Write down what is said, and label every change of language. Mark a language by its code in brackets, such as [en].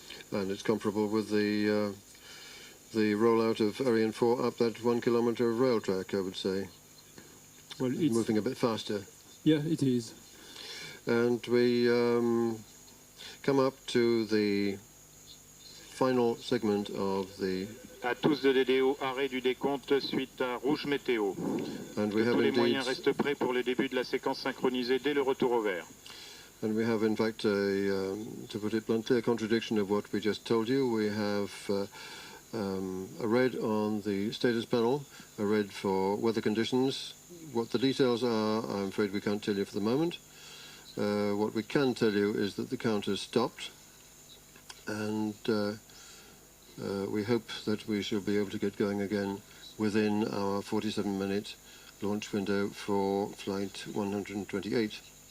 [en] And it's comparable with the rollout of Ariane 4 up that 1 kilometer of rail track, I would say. Well, it's moving a bit faster. Yeah, it is. And we come up to the final segment of the... [fr] À tous de DDO, arrêt du décompte suite à rouge météo. [en] And we have [fr] tous les [en] indeed... [fr] moyens restent prêts pour le début de la séquence synchronisée dès le retour au vert. [en] And we have, in fact, to put it bluntly, a contradiction of what we just told you. We have a red on the status panel, a red for weather conditions. What the details are, I'm afraid we can't tell you for the moment. What we can tell you is that the count has stopped, and we hope that we shall be able to get going again within our 47-minute launch window for flight 128.